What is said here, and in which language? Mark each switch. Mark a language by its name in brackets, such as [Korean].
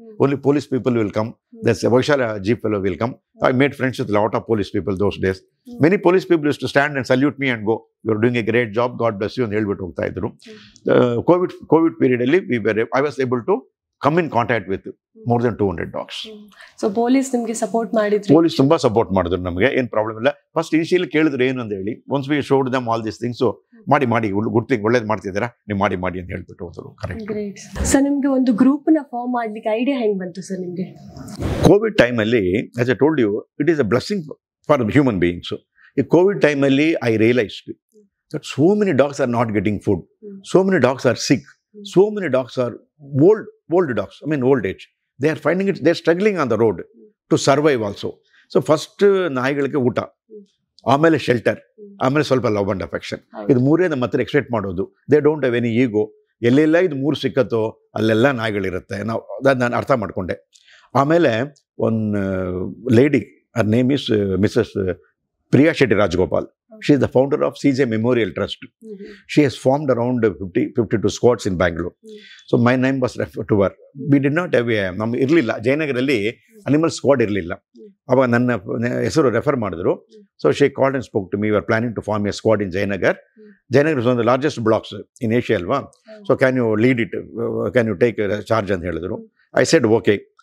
[English] Only police people will come. There's a Vaishala jeep fellow will come. I made friends with a lot of police people those days. Many police people used to stand and salute me and go, "You're doing a great job. God bless you." And [Kannada] helbiಟ್ಟು ಹೋಗ್ತಾ ಇದ್ರು. [English] COVID period ಅಲ್ಲಿ I was able to come in contact with more than 200 dogs. [Kannada] So police ನಿಮ್ಗೆ support ಮಾಡಿದ್ರು? Police ತುಂಬಾ support ಮಾಡಿದ್ರು ನಮಗೆ, ಏನು problem ಇಲ್ಲ. ಫಸ್ಟ್ ಇನಿಷಿಯಲಿ ಕೇಳಿದ್ರು ಏನು ಅಂತ ಹೇಳಿ, [English] once we showed them all this things, [Kannada] ಮಾಡಿ [English] good thing, [Kannada] ಒಳ್ಳೇದು ಮಾಡ್ತಿದ್ದೀರಾ ನೀವು, ಮಾಡಿ ಅಂತ ಹೇಳ್ಬಿಟ್ಟು ಹೋದ್ರು. ಕರೆಕ್ಟ್. [English] Great sir. [Kannada] ನಿಮ್ಗೆ ಒಂದು ಗ್ರೂಪ್ ನ ಫಾರ್ಮ್ ಮಾಡ್ಲಿಕ್ಕೆ ಐಡಿಯಾ ಹೆಂಗ್ ಬಂತು ಸರ್ ನಿಮ್ಗೆ? ಕೋವಿಡ್ ಟೈಮಲ್ಲಿ, [English] As I told you, it is a blessing for human beings. [Kannada] ಈ ಕೋವಿಡ್ ಟೈಮಲ್ಲಿ [English] I realised that so many dogs are not getting food, so many dogs are sick, so many dogs are old dogs, I mean old age. They are finding it, they are struggling on the road to survive also. So first [Kannada] ನಾಯಿಗಳಿಗೆ ಊಟ, ಆಮೇಲೆ shelter, ಆಮೇಲೆ ಸ್ವಲ್ಪ love and affection. ಇದು ಮೂರೇ ನಮ್ಮ ಹತ್ರ expect ಮಾಡೋದು. [English] They don't have any ego. [Kannada] ಎಲ್ಲೆಲ್ಲ ಇದು ಮೂರು ಸಿಕ್ಕತ್ತೋ ಅಲ್ಲೆಲ್ಲ ನಾಯಿಗಳಿರುತ್ತೆ. ನಾವು ಅದು ನಾನು ಅರ್ಥ ಮಾಡಿಕೊಂಡೆ. ಆಮೇಲೆ ಒಂದು lady, [English] her name is Mrs. Priya Shetty Rajgopal. She is the founder of CJ Memorial Trust. She has formed around 52 squads in Bangalore. So my name was referred to her. We did not have [Kannada] ನಮ್ಮ ಇರಲಿಲ್ಲ ಜಯನಗರಲ್ಲಿ animal squad ಇರಲಿಲ್ಲ. ಅವಾಗ ನನ್ನ ಹೆಸರು refer ಮಾಡಿದ್ರು. [English] So she called and spoke to me, we are planning to form a squad in Jayanagar. Jayanagar is one the largest blocks in Asia [Kannada] ಅಲ್ವಾ. [English] so can you lead it, can you take charge [Kannada] ಅಂತ ಹೇಳಿದ್ರು. [English] I said okay.